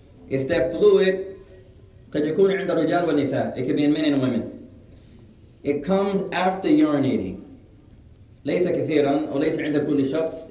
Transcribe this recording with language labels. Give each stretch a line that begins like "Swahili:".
English: It's that fluid
Arabic: قد يكون عند الرجال والنساء.
English: It can be in men and women. It comes after urinating.
Arabic: ليس كثيرا أو ليس عند كل شخص.